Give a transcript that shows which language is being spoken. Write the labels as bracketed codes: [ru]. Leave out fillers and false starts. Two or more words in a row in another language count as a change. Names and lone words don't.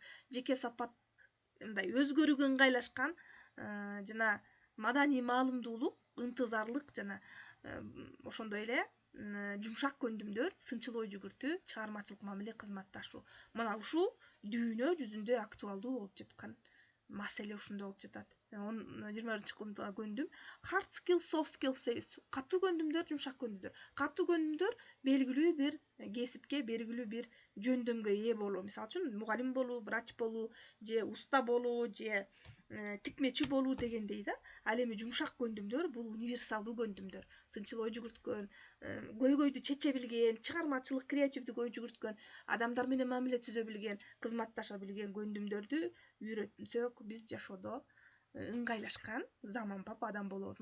[ky] Жеке сапат мындай өзгөрүүгө ыңгайлашкан жана маданий маалымдуулук, ынтызарлык жана ошондой эле жумшак көндүмдөр, сынчыл ой жүгүртүү, чыгармачылык мамиле, кызматташуу. Мына ушул дүйнө жүзүндө актуалдуу болуп жаткан маселе ушундай болуп жатат. 21-кылымдагы көндүм [en] hard skills, soft skills [ky] дейбиз. Катуу көндүмдөр, жумшак көндүмдөр. Катуу көндүмдөр белгилүү бир кесипке, белгилүү бир жөндөмгө ээ болуу. Мисалы үчүн мугалим болуу, врач болуу, же уста болуу, же тикмечи болуу дегендей да. Ал эми жумшак көндүмдөр бул универсалдуу көндүмдөр. Сынчыл ой жүгүрткөн, көйгөйдү чече билген, чыгармачылык, креативдик ой жүгүрткөн, адамдар менен мамиле түзө билген, кызматташа билген көндүмдөрдү үйрөтсөк, биз жашоодо ыңгайлашкан заманбап адам болобуз.